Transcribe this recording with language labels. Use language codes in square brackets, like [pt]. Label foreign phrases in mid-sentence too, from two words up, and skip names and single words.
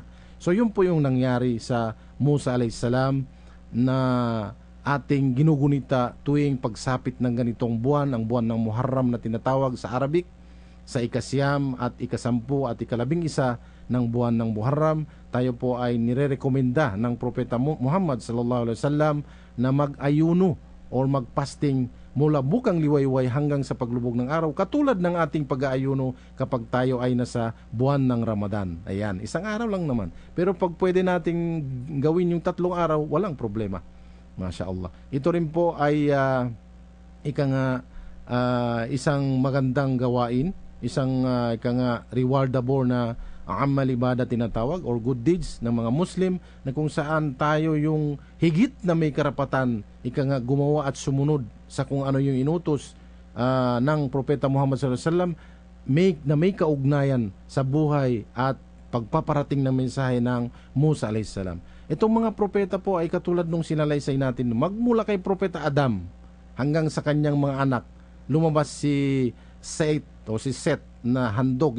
[tl] So yun po yung nangyari sa Musa [ar] عليه السلام [tl] na ating ginugunita tuwing pagsapit ng ganitong buwan, ang buwan ng Muharram na tinatawag sa Arabic, sa ikasyam at ikasampu at ikalabing isa ng buwan ng Muharram. Tayo po ay nirerekomenda ng Propeta Muhammad [ar] صلى الله عليه وسلم [tl] na mag-ayuno or mag-fasting mula bukang liwayway hanggang sa paglubog ng araw, katulad ng ating pag-aayuno kapag tayo ay nasa buwan ng Ramadan. Ayan, isang araw lang naman. Pero pag pwede nating gawin yung 3 araw, walang problema. [ar] ما شاء الله. [tl] Ito rin po ay isang magandang gawain, isang rewardable na [ar] عمل عبادة [tl] tinatawag, or [en] good deeds [tl] ng mga Muslim, na kung saan tayo yung higit na may karapatan gumawa at sumunod sa kung ano yung inutos ng Propeta Muhammad [ar] صلى الله عليه وسلم, [tl] may kaugnayan sa buhay at pagpaparating ng mensahe ng Musa [ar] عليه السلام. [tl] Itong mga propeta po ay katulad nung sinalaysay natin, magmula kay Propeta Adam hanggang sa kanyang mga anak. Lumabas si Seth o si Seth na handog.